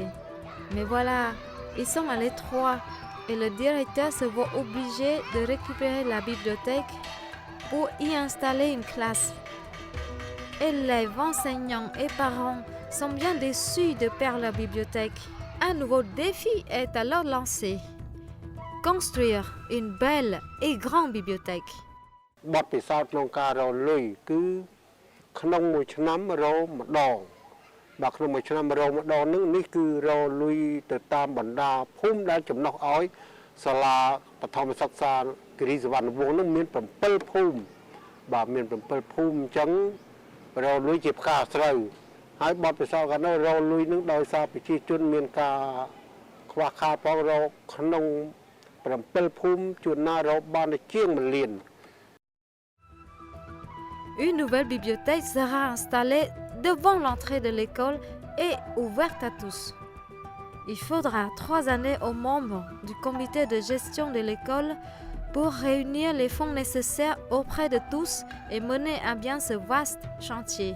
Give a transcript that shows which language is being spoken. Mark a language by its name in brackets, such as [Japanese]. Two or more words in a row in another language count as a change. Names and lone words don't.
[French] Mais voilà, ils sont à l'étroit et le directeur se voit obligé de récupérer la bibliothèque pour y installer une classe. Élèves, enseignants et parents sont bien déçus de perdre la bibliothèque. Un nouveau défi est alors lancé. Construire une belle et grande bibliothèque. [Khmer] បទពិសោធន៍ក្នុងការរកលុយគឺក្នុងមួយឆ្នាំរកម្ដងបាទក្នុងមួយឆ្នាំរកម្ដងនេះ គឺរកលុយទៅតាមបណ្ដាភូមិដែលចំណុះឲ្យសាលាបឋមសិក្សាគិរីសវណ្ណវង្សនឹងមាន7ភូមិបាទមាន7ភូមិអញ្ចឹងរកលុយជាផ្កាស្រូវហើយបទពិសោធន៍កាលនោះរកលុយនឹងដោយសារប្រជាជនមានការខ្វះខាតផងរកក្នុង7ភូមិជួនណារកបានជាង1លាន [French] Une nouvelle bibliothèque sera installée devant l'entrée de l'école et ouverte à tous. Il faudra 3 années aux membres du comité de gestion de l'école pour réunir les fonds nécessaires auprès de tous et mener à bien ce vaste chantier.